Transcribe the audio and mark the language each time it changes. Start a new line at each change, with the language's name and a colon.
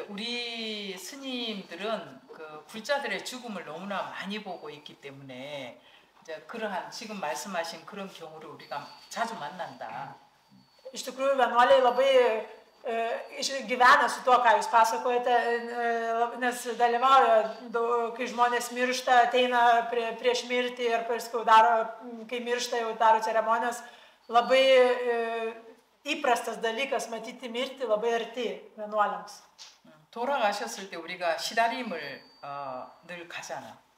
Korean: 우리 스님들은 그 불자들의 죽음을 너무나 많이 보고 있기 때문에 이제 그러한 지금 말씀하신 그런 경우를 우리가 자주 만난다.
Lithuanian: Iš tikrųjų, vienuoliai labai gyvena su tuo, ką jūs pasakojate, nes dalyvauja, kai žmonės miršta, ateina prieš mirtį ir paskui kai miršta, jau daro ceremonijas, labai 이프라스tas 다리kas matyti mirti labai arti vienuoliams.
Korean: 돌아가셨을 때 우리가 시다림을 늘 가잖아.